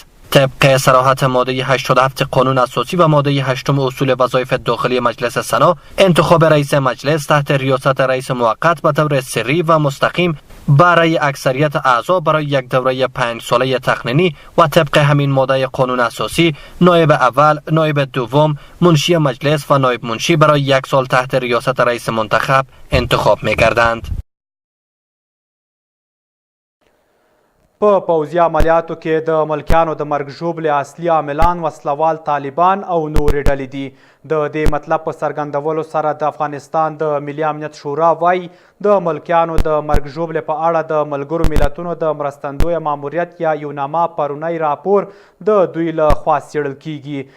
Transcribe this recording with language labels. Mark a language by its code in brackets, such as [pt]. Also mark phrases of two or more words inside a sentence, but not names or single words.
[fa] طبق صراحت ماده 87 قانون اساسی و ماده 8 اصول وظایف داخلی مجلس سنا، انتخاب رئیس مجلس تحت ریاست رئیس موقت به طور سری و مستقیم برای اکثریت اعضا برای یک دوره 5 ساله تقنینی و طبق همین ماده قانون اساسی نایب اول، نایب دوم، منشی مجلس و نایب منشی برای 1 سال تحت ریاست رئیس منتخب انتخاب می گردند. [ps] په پوځي عملیاتو کې د ملکیانو د مرګ ژوبلې اصلي عاملان وسلوال طالبان او نورې ډلې دي. د دې مطلب په څرګندولو سره د افغانستان د ملي امنیت شورا وایي د ملکیانو د مرګ ژوبلې په اړه د ملګرو ملتونو د مرستندویه ماموریت یا یوناما پرونی راپور د دوی له خوا څېړل کیږي.